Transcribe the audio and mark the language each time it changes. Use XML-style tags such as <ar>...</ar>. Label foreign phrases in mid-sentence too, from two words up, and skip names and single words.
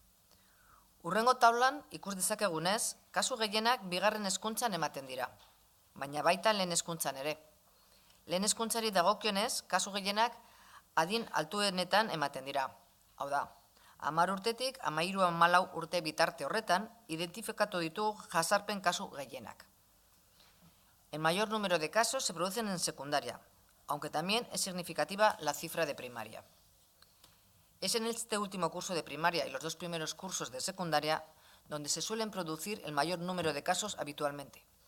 <eu>Hurrengo taulan ikus dezakegunez, kasu gehienak bigarren hezkuntzan ematen dira. baina baita lehen hezkuntzan ere. Lehen hezkuntzari dagokionez, kasu gehienak adin altuenetan ematen dira. Hau da, 10 urtetik 13-14 urte bitarte horretan, identifikatu ditugu jazarpen kasu gehienak.</eu> <es>El mayor número de casos se producen en secundaria, aunque también es significativa la cifra de primaria. Es en este último curso de primaria y los 2 primeros cursos de secundaria donde se suelen producir el mayor número de casos habitualmente.</es>